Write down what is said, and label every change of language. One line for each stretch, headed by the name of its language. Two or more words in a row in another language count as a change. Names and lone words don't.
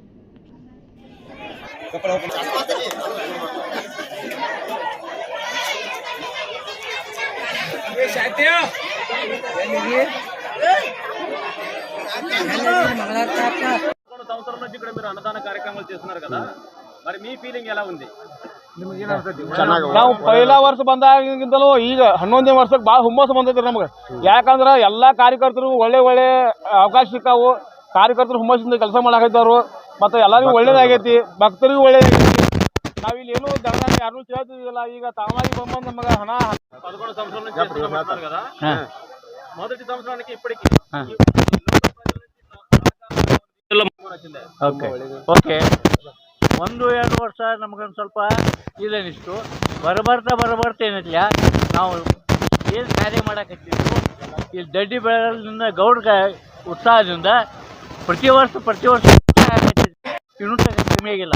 Telugu: సంవత్సరం నుంచి ఇక్కడ మీరు అన్నదాన కార్యక్రమాలు చేస్తున్నారు కదా, మరి మీ ఫీలింగ్ ఎలా ఉంది?
Kannada: ನಾವು ಪೈಲಾ ವರ್ಷ ಬಂದಾಗಿಂದಲೂ ಈಗ 11ನೇ ವರ್ಷಕ್ಕೆ ಭಾಳ ಹುಮ್ಮಸ್ಸು ಬಂದೈತಿ ನಮ್ಗೆ. ಯಾಕಂದ್ರೆ ಎಲ್ಲ ಕಾರ್ಯಕರ್ತರು ಒಳ್ಳೆ ಅವಕಾಶ ಸಿಕ್ಕಾವು. ಕಾರ್ಯಕರ್ತರು ಹುಮ್ಮಸ್ಸಿಂದ ಕೆಲಸ ಮಾಡಾಕೈತಾರು ಮತ್ತು ಎಲ್ಲರಿಗೂ ಒಳ್ಳೇದಾಗೈತಿ, ಭಕ್ತರಿಗೂ ಒಳ್ಳೇದಾಗೈತಿ. ನಾವಿಲ್ಲಿ ಏನೂ ದರದಾನ ಯಾರನ್ನೂ ಕೇಳ್ತಿದ್ದಿಲ್ಲ. ಈಗ ತಾವಾಗಿ ಬಂದು ನಮಗೆ ಹಣ
Telugu: 11 సంవత్సరాల నుంచి చేస్తున్నారు కదా, మొదటి సంవత్సరానికి ఇప్పటికి
Kannada: ಓಕೆ 1-2 ವರ್ಷ ನಮಗೊಂದು ಸ್ವಲ್ಪ ಇದೇನಿಷ್ಟು ಬರಬರ್ತಾ ಏನಿಲ್ಲ. ನಾವು ಏನು ಕಾರ್ಯ ಮಾಡಕತ್ತಿದ್ವಿ ಇಲ್ಲಿ ದಡ್ಡಿ ಬೆಳಲಿಂದ ಗೌಡ ಉತ್ಸಾಹದಿಂದ ಪ್ರತಿ ವರ್ಷ ಇನ್ನೂ ಕಮ್ಮಿ ಆಗಿಲ್ಲ.